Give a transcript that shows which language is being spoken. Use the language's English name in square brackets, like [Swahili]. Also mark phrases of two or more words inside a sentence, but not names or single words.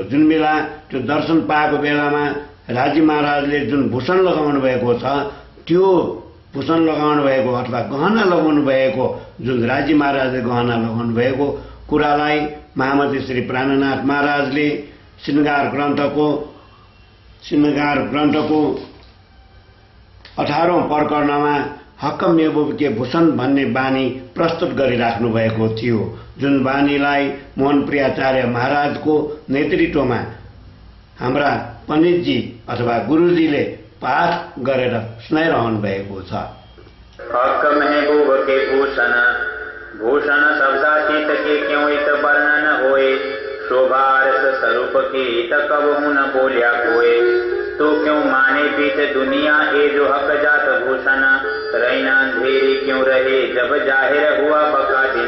[Nepali] जुन बेला त्यो दर्शन पाएको बेलामा राज्य महाराजले जुन भूषण लगाउनु भएको छ त्यो भूषण लगाउनु भएको अथवा गहना लगाउनु भएको जुन राज्य महाराजले गहना लगाउनु भएको कुरालाई महामती श्री प्राणनाथ महाराजले श्रृंगार ग्रन्थको 18औं प्रकरणमा [Hindi] हक्कम के भूषण [Nepali] भन्ने बानी प्रस्तुत गरिराख्नु भएको थियो। जुन बानीलाई मोहन प्रियाचार्य महाराजको नेतृत्वमा हाम्रा पण्डितजी अथवा गुरुजीले पाठ गरेर सुनाइरहनु भएको छ। [Hindi] हक महबूब के भूषण भूषण शब्दातीत के क्यों इत वर्णन होए, शोभा रस स्वरूप के इत कबहू न बोलिया कोय। तो क्यों माने बीच दुनिया ए जो हक जात भूषण, रैना अंधेरी क्यों रहे जब जाहिर हुआ बका दिन।